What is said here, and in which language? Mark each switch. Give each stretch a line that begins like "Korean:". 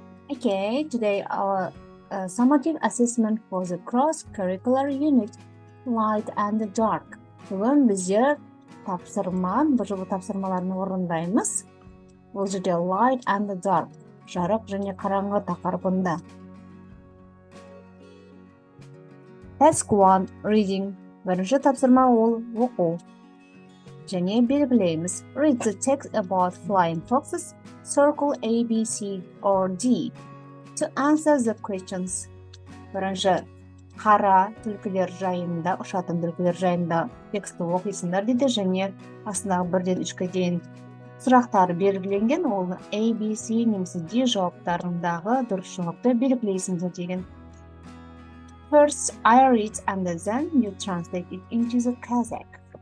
English: Okay, today our summative assessment for the cross-curricular unit, Light and Dark.
Kazakh: Бүгін біздер БЖБ тапсырмаларын орындаймыз. Бұл жерде Light and Dark, жарық және қараңғы тақырыбында.
English: Task 1, Reading.
Kazakh: Бірінші тапсырма ол оқу. Және белгілейміз.
English: Read the text about flying foxes, circle A, B, C, or D. To answer the questions.
Kazakh: Бірінші, қара түлкілер жайында, ұшатын түлкілер жайында тексті оқисыңдар дейді, және астындағы 1-ден 3-ке дейін сұрақтар белгіленген, ол A, B, C немесе D жауаптарындағы дұрыс жауапты белгілейсіңдер деген.
English: First, I read and then you translate it into the Kazakh.